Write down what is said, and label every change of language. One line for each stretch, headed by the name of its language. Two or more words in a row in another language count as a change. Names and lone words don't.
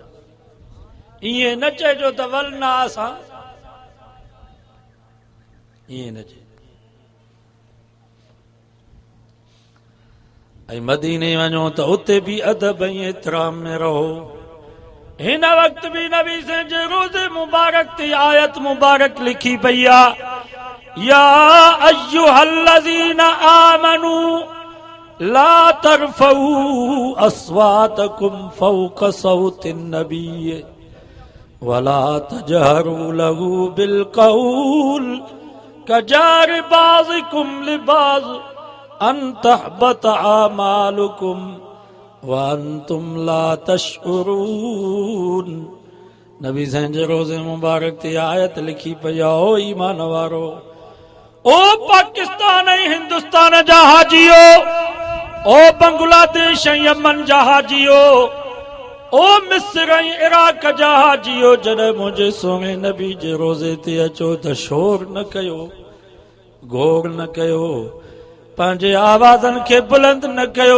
Sindhi: ईअं न चइजो त वल न असां, ईअं न चइजो। ऐं मदीने वञो त उते बि अदब ऐं एतिराम में रहो। हिन वक़्त बि नबी जे रोज़े मुबारक ते आयत मुबारक लिखी पई आहे,
Arabic: يا أيها الذين آمنوا لا ترفعوا أصواتكم فوق صوت النبي ولا تجهروا له بالقول كجهر بعضكم لبعض أن تحبط أعمالكم وأنتم لا تشعرون.
Sindhi: नबी जे रोज़े मुबारक ते आयत लिखी पई आहे, ओ ईमान वारो, ओ पाकिस्तान ऐं हिंदुस्तान जा हाजियो, ओ बांग्लादेश ऐं यमन जा हाजियो, ओ मिस्र ऐं इराक जा हाजियो, जॾहिं मुंहिंजे सोने नबी जे रोज़े ते अचो त शोर न कयो, घोड़ न कयो, पंहिंजे आवाज़नि खे बुलंद न कयो।